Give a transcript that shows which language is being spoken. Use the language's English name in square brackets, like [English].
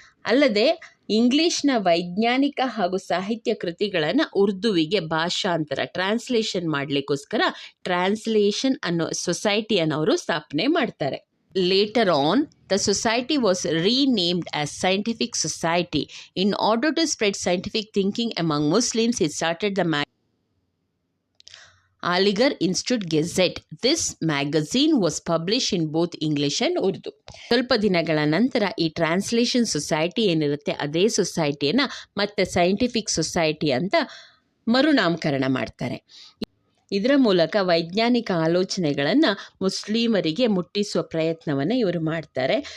[Kannada] ಅಲ್ಲದೆ ಇಂಗ್ಲಿಷ್ನ ವೈಜ್ಞಾನಿಕ ಹಾಗೂ ಸಾಹಿತ್ಯ ಕೃತಿಗಳನ್ನು ಉರ್ದುವಿಗೆ ಭಾಷಾಂತರ ಟ್ರಾನ್ಸ್ಲೇಷನ್ ಮಾಡಲಿಕ್ಕೋಸ್ಕರ ಟ್ರಾನ್ಸ್ಲೇಷನ್ ಅನ್ನೋ ಸೊಸೈಟಿಯನ್ನು ಅವರು ಸ್ಥಾಪನೆ ಮಾಡ್ತಾರೆ. [English] Later on the society was renamed as Scientific Society. In order to spread scientific thinking among Muslims, he started the Aligarh Institute Gazette. This magazine was published in both English and Urdu. [Kannada] ಸ್ವಲ್ಪ ದಿನಗಳ ನಂತರ ಈ translation society ಏನಿರುತ್ತೆ ಅದೇ ಸೊಸೈಟಿಯನ್ನು ಮತ್ತೆ scientific society ಅಂತ ಮರುನಾಮಕರಣ ಮಾಡ್ತಾರೆ. ಇದರ ಮೂಲಕ ವೈಜ್ಞಾನಿಕ ಆಲೋಚನೆಗಳನ್ನು ಮುಸ್ಲಿಮರಿಗೆ ಮುಟ್ಟಿಸುವ ಪ್ರಯತ್ನವನ್ನು ಇವರು ಮಾಡ್ತಾರೆ.